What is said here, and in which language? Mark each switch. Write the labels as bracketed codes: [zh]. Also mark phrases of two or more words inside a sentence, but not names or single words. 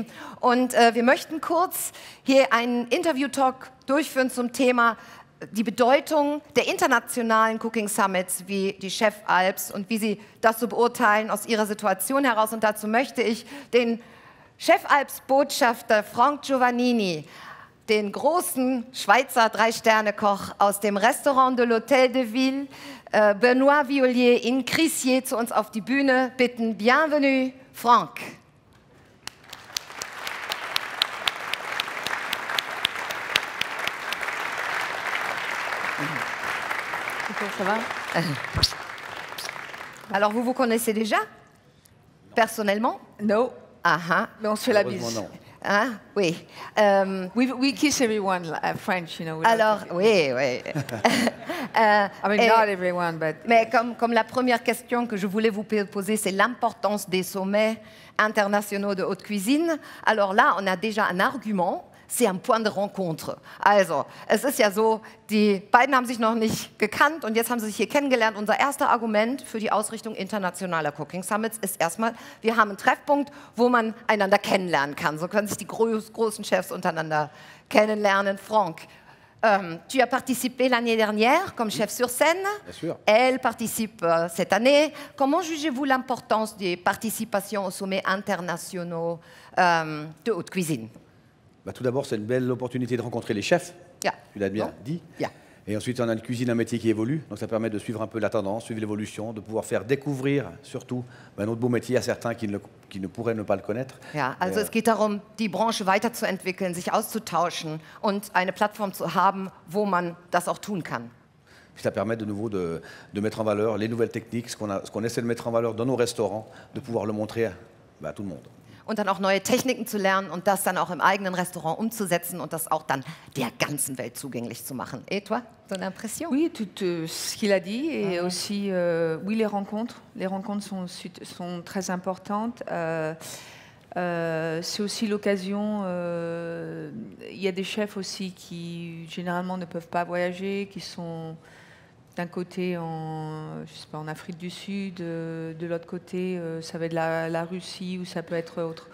[de] Und wir möchten kurz hier einen Interview-Talk durchführen zum Thema die Bedeutung der internationalen [en] Cooking Summits [de] wie die ChefAlps und wie Sie das so beurteilen aus Ihrer Situation heraus. Und dazu möchte ich den ChefAlps-Botschafter Franck Giovannini, den großen Schweizer 3-Sterne-Koch aus dem Restaurant de l'Hôtel de Ville, Benoît Viollier in Crissier, zu uns auf die Bühne bitten. [fr] Bienvenue, Franck. Ça va? Alors, vous vous connaissez déjà? Personnellement? [en] No. [fr] Ah, mais on se fait la bise. Non. Ah, oui. [en] We kiss everyone, French, [fr] Alors, oui. [en] I mean, not everyone, but... [fr] Mais comme la première question que je voulais vous poser, c'est l'importance des sommets internationaux de haute cuisine. Alors là, on a déjà un argument. C'est ein point de rencontre. [de] Also, es ist ja so, die beiden haben sich noch nicht gekannt und jetzt haben sie sich hier kennengelernt. Unser erster Argument für die Ausrichtung internationaler [en] Cooking Summits [de] ist erstmal, wir haben einen Treffpunkt, wo man einander kennenlernen kann. So können sich die großen Chefs untereinander kennenlernen. [fr] Franck, tu as participé l'année dernière comme chef sur scène. Bien sûr. Elle participe cette année. Comment jugez-vous l'importance des participations aux sommets internationaux de haute cuisine? Bah, tout d'abord, c'est une belle opportunité de rencontrer les chefs, [en] Yeah. [fr] tu l'as bien dit. [en] Yeah. [fr] Et ensuite, on a une cuisine, un métier qui évolue, donc ça permet de suivre un peu la tendance, suivre l'évolution, de pouvoir faire découvrir surtout notre beau métier à certains qui ne pourraient ne pas le connaître. [de] Ja, also es geht darum, die Branche weiterzuentwickeln, sich auszutauschen und eine Plattform zu haben, wo man das auch tun kann. [fr] Ça permet de nouveau de mettre en valeur les nouvelles techniques, ce qu'on essaie de mettre en valeur dans nos restaurants, de pouvoir le montrer à tout le monde. [de] Und dann auch neue Techniken zu lernen und das dann auch im eigenen Restaurant umzusetzen und das auch dann der ganzen Welt zugänglich zu machen. [fr] Et toi, ton impression? Oui, tout ce qu'il a dit et aussi, oui, les rencontres. Les rencontres sont très importantes. C'est aussi l'occasion, il y a des chefs aussi qui généralement ne peuvent pas voyager, qui sont d'un côté en Afrique du Sud, de l'autre côté ça va être la Russie ou ça peut être autre.